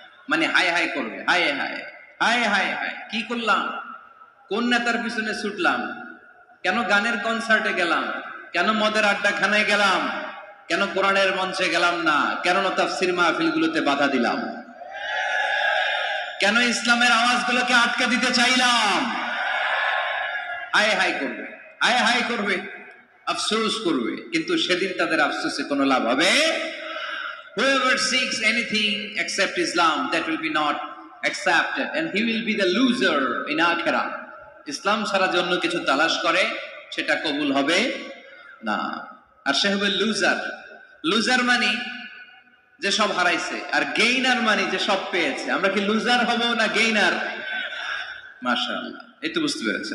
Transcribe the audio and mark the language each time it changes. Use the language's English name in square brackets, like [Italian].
[Bangla] মানে হায় হায় করবে, হায় হায় হায় হায় হায়, কি করলাম, কোন নেতার পিছনে ছুটলাম, কেন গানের কনসার্টে গেলাম, কেন মদের আড্ডাখানায় গেলাম, কেন কোরআনের মঞ্চে গেলাম না, কেন তাফসীর মাহফিলগুলোতে বাধা দিলাম, কেন ইসলামের আওয়াজগুলোকে আটকে দিতে চাইলাম। হায় হায় করবে, হায় হায় করবে, আফসোস করবে। কিন্তু সেদিন তাদের আফসোসে কোনো লাভ হবে? [English] Whoever seeks anything except Islam, that will be not accepted, and he will be the loser in akhirah. [Bangla] ইসলাম ছাড়া জন্য কিছু তালাশ করে, সেটা কবুল হবে না, আর সে হবে লুজার। লুজার মানে যে সব হারাইছে, আর গেইনার মানে যে সব পেয়েছে। আমরা কি লুজার হব না গেইনার? মাশাআল্লাহ, এই তো বুঝতে পেরেছি।